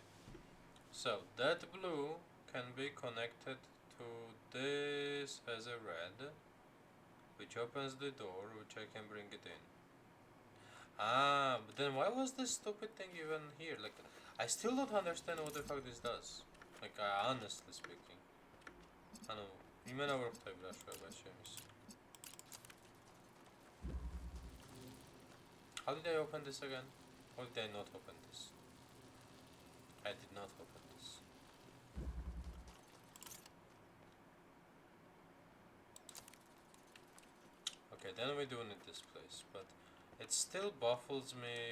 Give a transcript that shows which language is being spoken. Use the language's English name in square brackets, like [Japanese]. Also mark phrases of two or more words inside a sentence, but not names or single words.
[English] So that blue can be connected to this as a red, which opens the door, which I can bring it in. Ah, but then why was this stupid thing even here? Like, I still don't understand what the fuck this does. Like, honestly speaking. I know. [Georgian] იმენა ვერ ხვდები რა შვება შემის. [English] How did I open this again? Or did I not open this? I did not open this. Okay, then we do need this place, but it still baffles me.